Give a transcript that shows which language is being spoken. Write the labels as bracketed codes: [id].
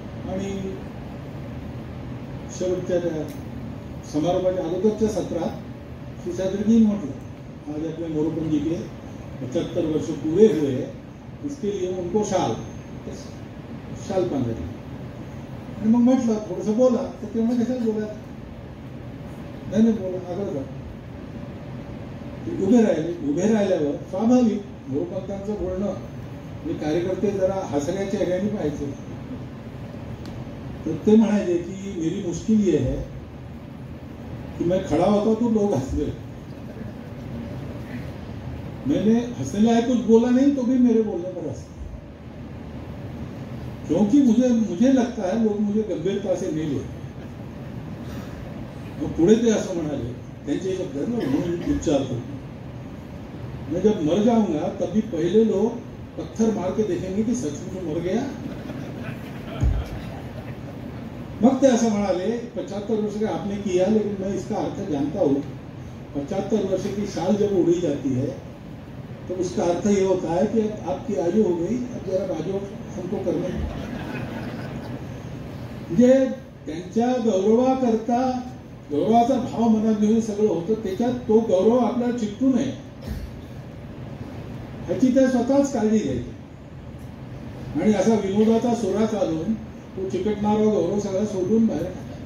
[mr] आणि शेवटच्या त्या समारोहाच्या अगोदरच्या सत्रात शेषाद्रीजी म्हटलं, [hi] आज अपने मोरोपंत जी के 75 वर्ष पूरे हुए, इसके लिए उनको [mr] शाल पांघरली. आणि मग म्हटलं थोडंसं बोला, तर ते म्हणजे कशाला बोला, नाही बोला, आग्रह करा. उभे राहिल्यावर स्वाभाविक मोरोपंतांचं बोलणं म्हणजे कार्यकर्ते जरा हसण्याच्या ह्याने पाहायचे. तर ते म्हणायचे की [hi] मेरी मुश्किल ये है कि मैं खड़ा होता तो लोग हंस गए, मैंने हंसने लायक कुछ बोला नहीं तो भी मेरे बोलने पर हंस, क्योंकि मुझे लगता है लोग मुझे गंभीरता से नहीं लेते. [mr] पुढे ते असं म्हणाले, त्यांचे शब्द म्हणून उच्चार करतो, [hi] मैं जब मर जाऊंगा तभी पहले लोग पत्थर मार के देखेंगे कि सचमुच मर गया. [mr] मग ते असं म्हणाले, [hi] 75 वर्ष का आपने किया, लेकिन मैं इसका अर्थ जानता हूँ. 75 वर्ष की शाल जब उड़ी जाती है तो उसका अर्थ ये होता है कि अब आपकी आयु हो गई, अब जरा बाजू हमको करने. [mr] म्हणजे त्यांच्या गौरवाकरता गौरवाचा भाव मनात घेऊन सगळं होतं, त्याच्यात तो गौरव आपल्याला चिकटू नये ह्याची ते स्वतःच काळजी घ्यायची. आणि असा विनोदाचा सुरा चालून तो चिकटणारा गौरव सगळा सोडून बाहेर टाकायचा.